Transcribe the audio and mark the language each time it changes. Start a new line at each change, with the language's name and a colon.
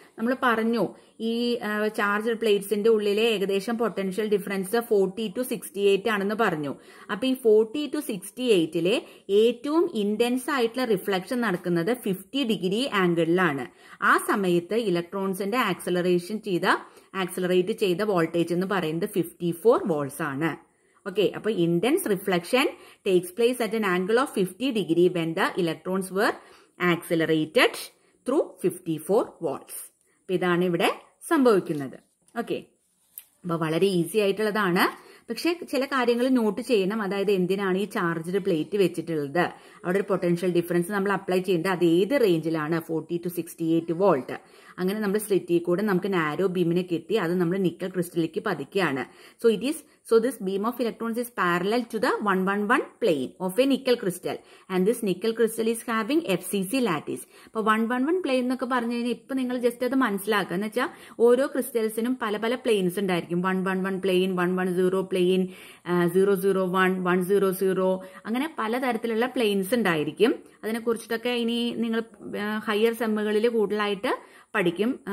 Malayalam: നമ്മൾ പറഞ്ഞു ഈ ചാർജ്ഡ് പ്ലേറ്റ്സിന്റെ ഉള്ളിലെ ഏകദേശം പൊട്ടൻഷ്യൽ ഡിഫറൻസ് 40 to 68 ആണെന്ന് പറഞ്ഞു. അപ്പൊ ഈ 40 to 68 ഏറ്റവും ഇന്റൻസ് ആയിട്ടുള്ള റിഫ്ലക്ഷൻ നടക്കുന്നത് 50 ഡിഗ്രി ആംഗിളിലാണ്. ആ സമയത്ത് ഇലക്ട്രോൺസിന്റെ ആക്സലറേറ്റ് ചെയ്ത വോൾട്ടേജ് എന്ന് പറയുന്നത് 54 വോൾട്സ് ആണ്.
English: okay,
Malayalam: അപ്പൊ
English: Intense reflection takes place at an angle of 50 degree when the electrons were accelerated through 54 volts.
Malayalam: അപ്പൊ ഇതാണ് ഇവിടെ സംഭവിക്കുന്നത്. ഓക്കെ, അപ്പൊ വളരെ ഈസി ആയിട്ടുള്ളതാണ്. പക്ഷെ ചില കാര്യങ്ങൾ നോട്ട് ചെയ്യണം. അതായത് എന്തിനാണ് ഈ ചാർജ്ഡ് പ്ലേറ്റ് വെച്ചിട്ടുള്ളത്, അവിടെ ഒരു പൊട്ടൻഷ്യൽ ഡിഫറൻസ് നമ്മൾ അപ്ലൈ ചെയ്യേണ്ടത് അത് ഏത് റേഞ്ചിലാണ്, 40 to 68 വോൾട്ട്. അങ്ങനെ നമ്മൾ സ്ലിറ്റിൽ കൂടെ നമുക്ക് നാരോ ബീമിനെ കിട്ടി, അത് നമ്മൾ nickel ക്രിസ്റ്റലിലേക്ക് പതിക്കുകയാണ്.
English: So this beam of electrons is parallel to the 111 plane of a nickel crystal, and this nickel crystal is having FCC lattice.
Malayalam: അപ്പൊ 111 പ്ലെയിൻ എന്നൊക്കെ പറഞ്ഞു കഴിഞ്ഞാൽ ഇപ്പൊ നിങ്ങൾ ജസ്റ്റ് അത് മനസ്സിലാക്കുക. എന്ന് വെച്ചാൽ ഓരോ ക്രിസ്റ്റൽസിനും പല പല പ്ലെയിൻസ് ഉണ്ടായിരിക്കും. 111 പ്ലെയിൻ, 110 പ്ലെയിൻ, 001, 100, അങ്ങനെ പലതരത്തിലുള്ള പ്ലെയിൻസ് ഉണ്ടായിരിക്കും. അതിനെക്കുറിച്ചിട്ടൊക്കെ ഇനി നിങ്ങൾ ഹയർ സെമ്മുകളിൽ കൂടുതലായിട്ട് പഠിക്കും.